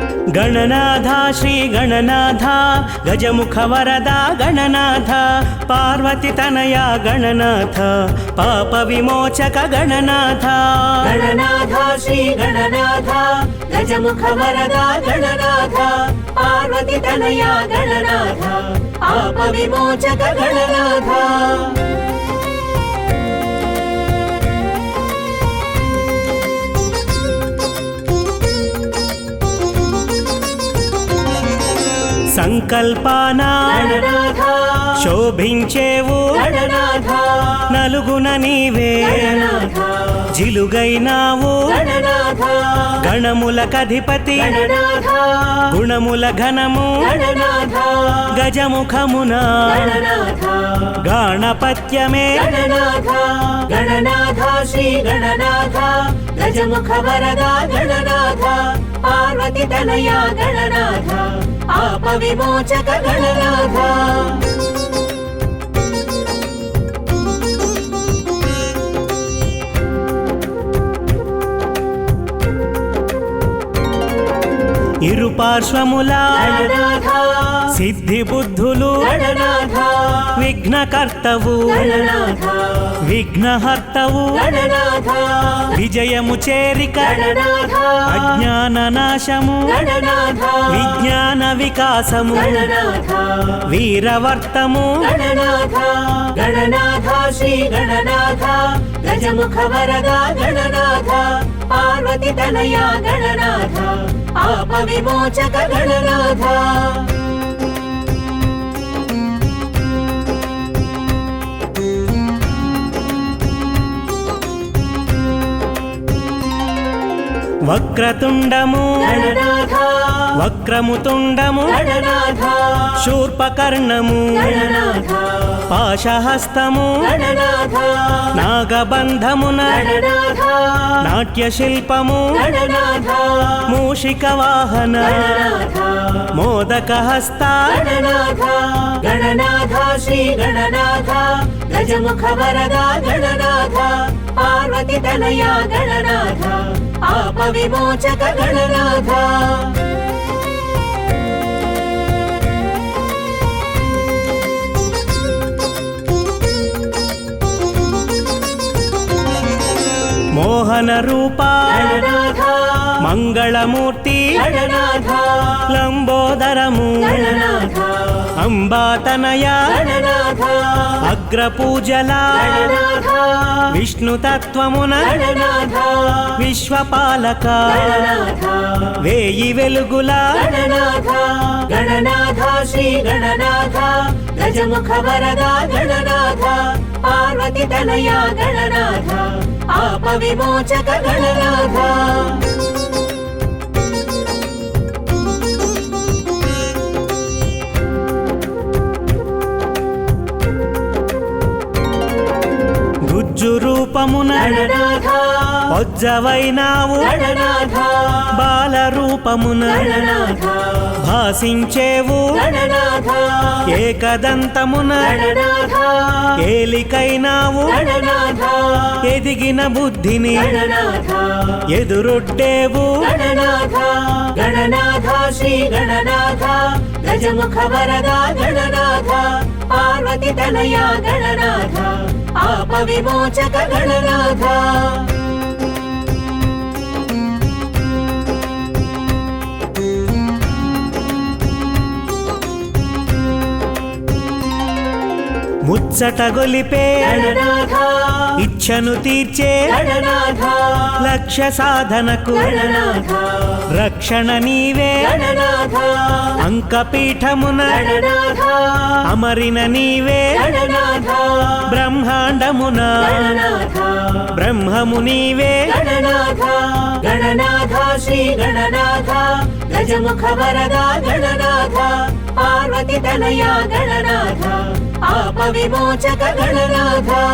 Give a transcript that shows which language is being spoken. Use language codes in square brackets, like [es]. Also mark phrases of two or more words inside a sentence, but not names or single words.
[sa] गणनाथ श्री गणनाथ गजमुख वरदा गणनाथ पार्वती तनया गणनाथ पाप विमोचक गणनाथ गणनाथ श्री गणनाथ गजमुख वरदा गणनाथ पार्वती तनया गणनाथ पाप विमोचक गणनाथ [te] సంకల్పాన శోభించేవు నలుగున నీవే జిలుగైనావు గణములకధిపతి గుణముల ఘనము గజముఖమున గణపత్యమే [sa] गणनाथ श्री गणनाथ गजमुख वरदा गणनाथ पार्वती तनया गणनाथ पाप विमोचक गणनाथ [te] ఇరుపార్శ్వముల సిద్ధి బుద్ధులు విఘ్నకర్తవు విఘ్నహర్తవు విజయము చేరిక అజ్ఞాన నాశము విజ్ఞాన వికాసము వీరవర్తము [sa] गणनाथ श्री गणनाथ गजमुख वरदा गणनाथ पार्वती तनया गणनाथ पाप विमोचक गणनाथ [te] వక్రతుండము गणनाथ వక్రముతుండము गणनाथ శూర్పకర్ణము गणनाथ పాశహస్తము गणनाथ నాగబంధమున गणनाथ నాట్యశిల్పము गणनाथ మూషిక వాహన మోదకహస్త [sa] गणनाथ गणनाथ श्री गणनाथ गजमुख वरदा गणनाथ पार्वती तनया गणनाथ पाप विमोचक गणनाथ [te] మోహన రూప गणनाथ మంగళమూర్తి गणनाथ లంబోదరము गणनाथ అంబాతనయ गणनाथ అగ్రపూజల गणनाथ విష్ణుతత్వమున गणनाथ విశ్వపాలక गणनाथ వేయి వెలుగుల [sa] गणनाथ गणनाथ श्री गणनाथ गजमुख वरदा गणनाथ पार्वती तनया गणनाथ पाप विमोचक गणनाथ [te] గుజ్జు రూపమున गणनाथ పొజ్జవైనావు गणनाथ బాల రూపమున गणनाथ భాసించేవు गणनाथ ఏకదంతమున गणनाथ ఏలికైనావు गणनाथ ఎదిగిన బుద్ధిని गणनाथ ఎదురొడ్డేవు [sa] गणनाथ गणनाथ श्री गणनाथ गजमुख वरदा गणनाथ पार्वती तनया गणनाथ पाप विमोचक गणनाथ [te] ముచ్చట గొలిపే गणनाथ ఇచ్ఛను తీర్చే गणनाथ లక్ష్య సాధనకు गणनाथ రక్షణ నీవే गणनाथ అంకపీఠమున गणनाथ అమరిన నీవే गणनाथ బ్రహ్మాండమున गणनाथ బ్రహ్మము నీవే [sa] गणनाथ गणनाथ श्री गणनाथ गजमुख वरदा गणनाथ पार्वती तनया गणनाथ पाप विमोचक गणनाथ